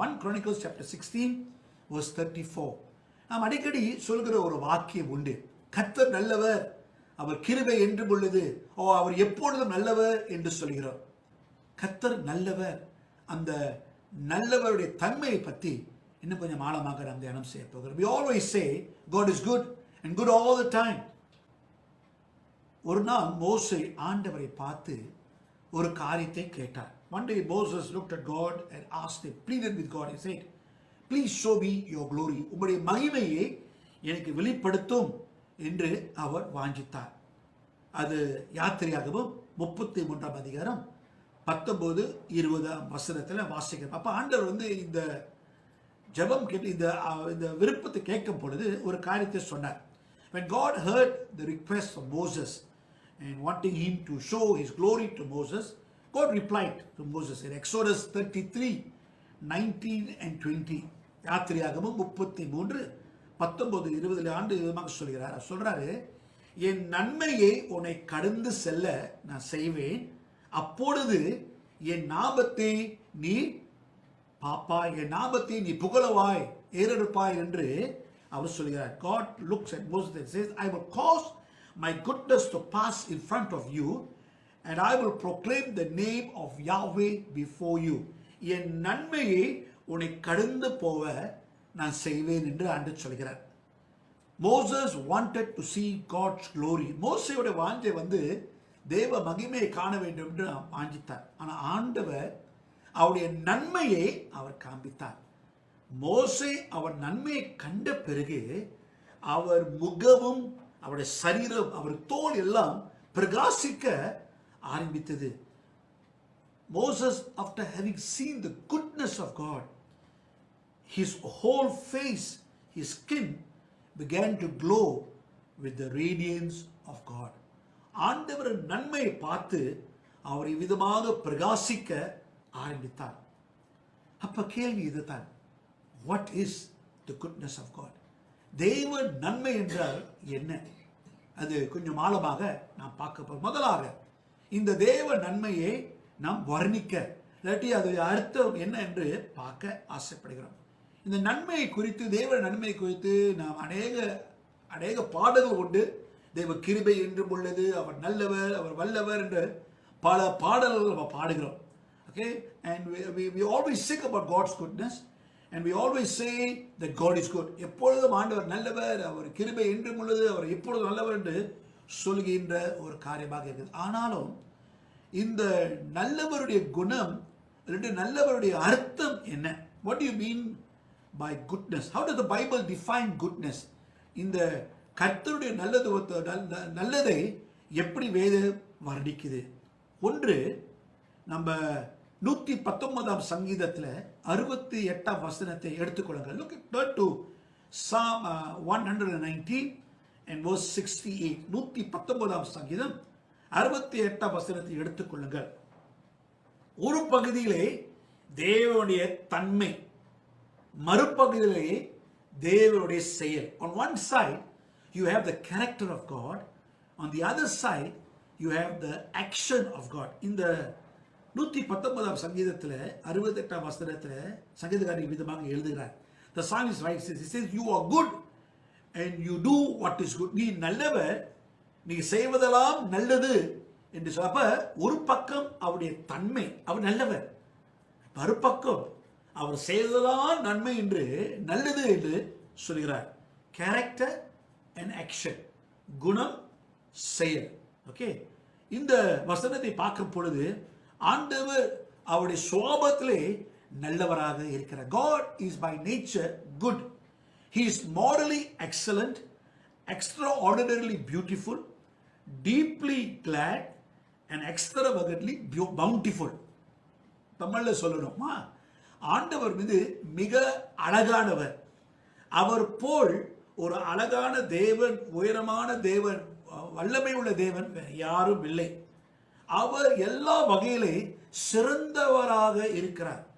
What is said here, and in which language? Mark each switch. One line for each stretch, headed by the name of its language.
English: 1 Chronicles chapter 16 verse 34.
Tamil: நாம் அடிக்கடி சொல்கிற ஒரு வாக்கியம் உண்டு. கர்த்தர் நல்லவர், அவர் கிருபை என்றும் உள்ளது, அவர் எப்பொழுதும் நல்லவர் என்று சொல்கிறோம். கர்த்தர் நல்லவர், அந்த நல்லவருடைய தன்மையை பற்றி இன்னும் கொஞ்சம் ஆழமாக நாம் தியானம் செய்ய போகிறோம்.
English: We always say God is good and good all the time.
Tamil: ஒரு நாள் மோசே ஆண்டவரை பார்த்து ஒரு காரியத்தை கேட்டார்.
English: One day Moses looked at God and asked him, pleaded with God. He said, please show me your glory.
Tamil: உம்முடைய மகிமையை எனக்கு வெளிப்படுத்தும் என்று அவர் வாஞ்சித்தார். அது யாத்திரையாகவும் 33ஆம் அதிகாரம் 19-20 வசனத்தில் வாசிக்கிறோம். அப்போ ஆண்டவர் இந்த ஜெபம் கேட்டு இந்த விருப்பத்தை கேட்கும் பொழுது ஒரு காரியத்தை சொன்னார்.
English: When God heard the request of Moses and wanting him to show his glory to Moses, God replied to Moses in Exodus 33:19 and 20.
Tamil: யாத்திரையாகமம் 33:19-20 ஆண்டு விதமாக சொல்றாரு, என் நன்மையை உன்னை கடந்து செல்ல நான் செய்வேன், அப்பொழுது என் நாமத்தை நீ பாப்பாய், என் நாமத்தை நீ புகழவாய், ஏறெடுப்பாய் என்று அவர் சொல்கிறார்.
English: God looks at Moses and says, I will cause my goodness to pass in front of you and I will proclaim the name of Yahweh before you.
Tamil: என் நன்மையை உன்னை கடந்து போக நான் செய்வேன் என்று ஆண்டவர் சொல்கிறார்.
English: Moses wanted to see God's glory.
Tamil: மோசேயோட வாஞ்சை தேவ மகிமையை காண வேண்டும் என்று வாஞ்சித்தார். ஆனால் ஆண்டவர் அவருடைய நன்மையை அவர் காண்பித்தார். மோசே அவர் நன்மையை கண்ட பிறகு அவர் முகமும் அவருடைய சரீரம் அவர் தோல் எல்லாம் பிரகாசிக்க ஆரம்பித்தது.
English: Moses, after having seen the goodness of God, his whole face, his skin began to glow with the radiance of God.
Tamil: ஆண்டவர் நன்மையை பார்த்து அவர் விதமாக பிரகாசிக்க ஆரம்பித்தார். அப்ப கேள்வி இதுதான்,
English: what is the goodness of God?
Tamil: தேவ நன்மை என்றால் என்ன? அது கொஞ்சம் ஆழமாக நாம் பார்க்க போறோம். முதலாக இந்த தேவ நன்மையை நாம் வர்ணிக்க, இல்லாட்டி அது அர்த்தம் என்ன என்று பார்க்க ஆசைப்படுகிறோம். இந்த நன்மையை குறித்து, தேவ நன்மை குறித்து நாம் அநேக பாடல்கள் உண்டு. தேவ கிருபை என்றும் உள்ளது, அவர் நல்லவர், அவர் வல்லவர் என்று பல பாடல்கள் நம்ம பாடுகிறோம்.
English: Okay, and we always sing about God's goodness and we always say that God is good.
Tamil: எப்பொழுதும் ஆண்டவர் நல்லவர், அவர் கிருபை என்றும் உள்ளது, அவர் எப்பொழுதும் நல்லவர் என்று சொல்கின்ற ஒரு காரியமாக இருக்குது. ஆனாலும் இந்த நல்லவருடைய குணம், நல்லவருடைய அர்த்தம் என்ன?
English: What do you mean by goodness? How does the Bible define goodness?
Tamil: இந்த கர்த்தருடைய நல்லதை எப்படி வேதம் வர்ணிக்குது? ஒன்று, நம்ம 119ஆம் சங்கீதத்தில் 68ஆம் வசனத்தை எடுத்துக்கொள்ளுங்கள்.
English: Turn to Psalm 119 and verse 68.
Tamil: 119ஆம் சங்கீதம் 68ஆம் வசனத்தை எடுத்துக்கொள்ளுங்கள். ஒரு பகுதியிலே தேவனுடைய தன்மை, மறுபகுதியிலே தேவனுடைய செயல்.
English: On one side you have the character of God, on the other side you have the action of God.
Tamil: இந்த 119ஆம் சங்கீதத்தில் 68ஆம் வசனத்தில் சங்கீதக்காரர் விதமாக எழுதுகிறார்.
English: The psalmist writes this, he says, you are good and you do what is good.
Tamil: நீ நல்லவர், நீ செய்வதெல்லாம் நல்லது என்று சொல்ல. அப்ப ஒரு பக்கம் அவருடைய தன்மை, அவர் நல்லவர், மறுபக்கம் அவர் செய்வதெல்லாம் நன்மை என்று, நல்லது என்று சொல்கிறார்.
English: character and action,
Tamil: குணம், செயல். ஓகே, இந்த வசனத்தை பார்க்கும் பொழுது ஆண்டவர் அவருடைய சுபாவத்திலே நல்லவராக இருக்கிறார்.
English: God is by nature good. He is morally excellent, extraordinarily beautiful, deeply glad and extravagantly bountiful.
Tamil: தமிழ்ல சொல்லணுமா, ஆண்டவர் மீது மிக அழகானவர். அவர் போல் ஒரு அழகான தேவன், உயரமான தேவன், வல்லமை உள்ள தேவன் யாரும் இல்லை. அவர் எல்லா வகையிலே சிறந்தவராக இருக்கிறார்.